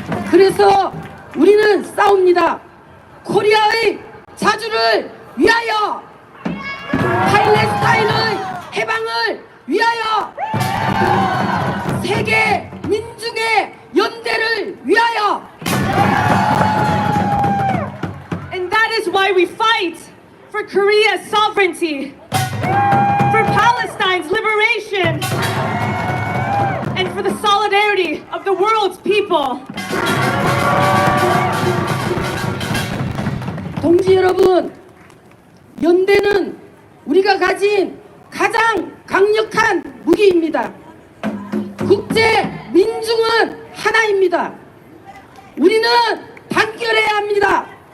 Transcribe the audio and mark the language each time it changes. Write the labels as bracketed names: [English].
[Korean] 그래서 우리는 싸웁니다. 코리아의 자주를 위하여, 팔레스타인의 해방을 위하여, 세계 민중의 연대를 위하여. [English] And that is why we fight for Korea's sovereignty, for Palestine's liberation, and for the solidarity of the world's people. [Korean] 동지 여러분, 연대는 우리가 가진 가장 강력한 무기입니다. 국제 민중은 하나입니다. 우리는 단결해야 합니다.